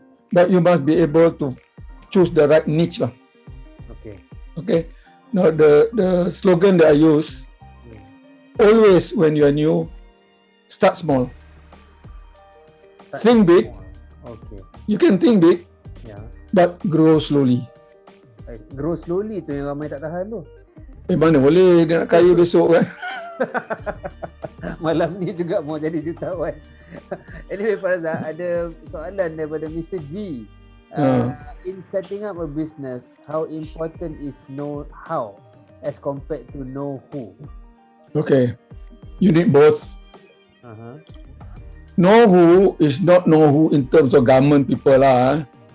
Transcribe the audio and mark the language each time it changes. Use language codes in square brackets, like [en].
[en] But you must be able to choose the right niche lah. Okay. Now the slogan that I use, always when you are new, start small. Think big. Okay. You can think big, but grow slowly. Grow slowly [ms] tu yang ramai tak tahan tu. Mana boleh dia nak kaya besok kan? Malam ni juga mau jadi jutawan. [en] Anyway, [ms] Pak Razak, ada soalan daripada Mr. G. [en] In setting up a business, how important is know how as compared to know who? Okay, you need both. Know who is not know who in terms of government people lah.